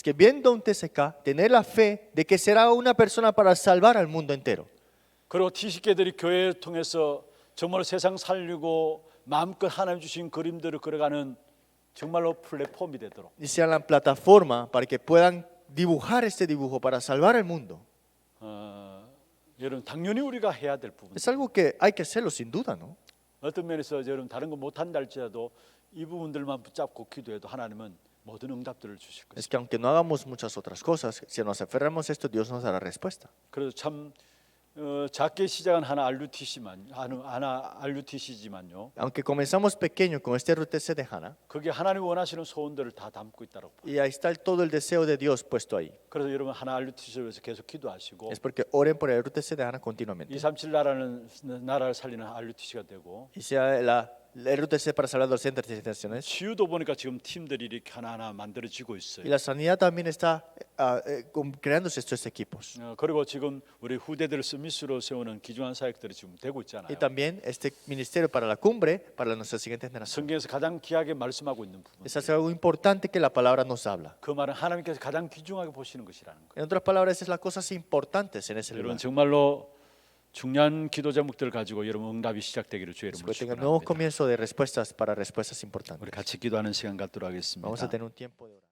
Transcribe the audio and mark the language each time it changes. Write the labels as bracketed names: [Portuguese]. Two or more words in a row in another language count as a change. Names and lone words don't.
[Spanish] Es que viendo un TCK, tener la fe de que será una persona para salvar al mundo entero. [Korean] 그리고 TCK들이 교회를 통해서 정말 세상 살리고 마음껏 하나님 주신 그림들을 그려가는 정말로 플랫폼이 되도록 [Spanish] y sea la plataforma para que puedan dibujar este dibujo para salvar el mundo. [Korean] 여러분 당연히 우리가 해야 될 부분. [Spanish] Es algo que hay que hacerlo sin duda, ¿no? [Korean] 어떤 면에서 여러분 다른 거 못한다 할지라도 이 부분들만 붙잡고 기도해도 하나님은 모든 응답들을 주실 것입니다. [Spanish] Es que aunque no hagamos muchas otras cosas, si nos aferramos a esto, Dios nos dará respuesta. [Korean] 그래서 참 작게 시작한 하나 RUTC지만요. [Spanish] Aunque comenzamos pequeño con este RUTC de Hannah, [Korean] 그게 하나님 원하시는 소원들을 다 담고 있다고 봐요. [Spanish] y ahí está todo el deseo de Dios puesto ahí. [Korean] 그래서 여러분 하나 RUTC를 위해서 계속 기도하시고 [Spanish] Es porque oren por el RUTC de Hannah continuamente. [Korean] 237 나라를 살리는 RUTC가 되고 [Spanish] Y sea el RUTC para salvar adolescentes y generaciones. [Korean] 치유도 보니까 지금 팀들이 이렇게 하나하나 만들어지고 [Spanish] Y [Korean] 있어요. [Spanish] la sanidad también está creándose estos equipos. [Korean] 그리고 지금 우리 후대들을 스미스로 세우는 귀중한 사역들이 지금 되고 있잖아요. [Spanish] Y también este ministerio para la cumbre, para nuestras siguientes generaciones. [Korean] 성경에서 가장 귀하게 말씀하고 있는 부분. [Spanish] Es algo importante que la palabra nos habla. [Korean] 그 말은 하나님께서 가장 귀중하게 보시는 것이라는 거예요. [Spanish] En otras palabras, es las cosas importantes en ese [Korean] 여러분 [Spanish] lugar. [Korean] 정말로 중요한 기도 제목들을 가지고 여러분 응답이 시작되기를 주의 이름으로 [Spanish] Que tengan nuevos [Korean] 축원합니다. [Spanish] comienzos de respuestas para respuestas importantes. [Korean] 우리 같이 기도하는 시간 갖도록 [Spanish] Vamos a [Korean] 하겠습니다. [Spanish] tener un tiempo de oración.